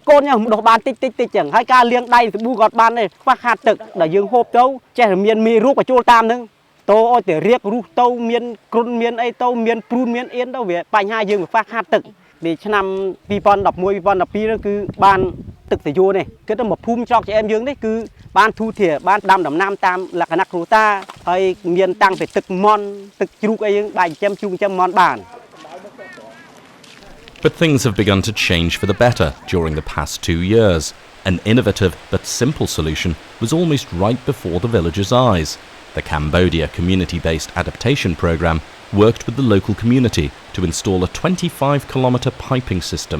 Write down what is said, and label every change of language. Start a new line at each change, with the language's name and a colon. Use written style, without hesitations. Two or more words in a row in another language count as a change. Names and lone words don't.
Khmer: កូនខ្ញុំដុសបានតិចចឹងហើយការលាងដៃសាប៊ូគាត់បានទេខ្វះខាតទឹកដែលយើងហូបទៅចេះតែមានមេរោគបញ្ចូលតាមនឹងតោឲ្យតែរៀបរុះទៅមានគ្រុនមានអីទៅមានព្រូនមានអៀនទៅវាបញ្ហាយើងវាខ្វះខាតទឹកពីឆ្នាំ2011 2012នោះគឺបានទឹកសយោនេះគឺទៅមកភូមិច្រកជាអែមយើងនេះគឺបានធូរធារបានដាំដំណាំតាមលក្ខណៈគ្រួសារហើយមានតាំងពីទឹកមន់ទឹកជ្រូកអីយើងបាយចិញ្ចឹមជូរចិញ្ចឹមមន់បាន
English: But things have begun to change for the better during the past 2 years. An innovative but simple solution was almost right before the villagers' eyes. The Cambodia Community-Based Adaptation Programme worked with the local community to install a 25-kilometre piping system.